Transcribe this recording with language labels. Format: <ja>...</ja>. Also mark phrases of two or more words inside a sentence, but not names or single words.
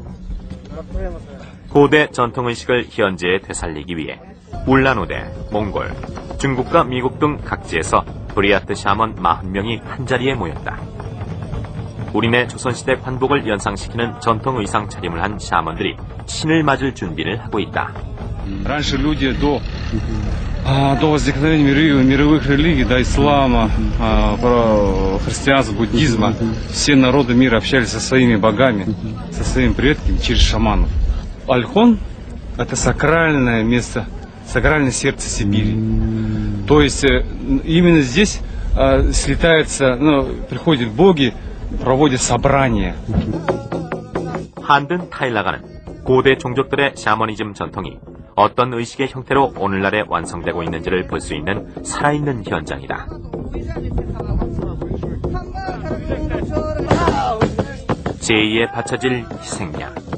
<ko>고대 전통의식을 현지에 되살리기 위해 울란우데, 몽골, 중국과 미국 등 각지에서 브리아트 샤먼 40명이 한자리에 모였다. 우리네 조선시대 관복을 연상시키는 전통 의상 차림을 한 샤먼들이 신을 맞을 준비를 하고 있다.</ko> <ru>Раньше люди до возникновения мировых религий, до ислама, христианства, буддизма, все народы мира общались со своими богами, со своими предками через шаманов. Ольхон – это сакральное место, сакральное сердце Сибири. То есть именно здесь слетаются, приходят боги, проводят собрания.</ru> <ko>한든 타일라간은 고대 종족들의 샤머니즘 전통이 어떤 의식의 형태로 오늘날에 완성되고 있는지를 볼 수 있는 살아있는 현장이다. 제2에 바쳐질 희생양.</ko>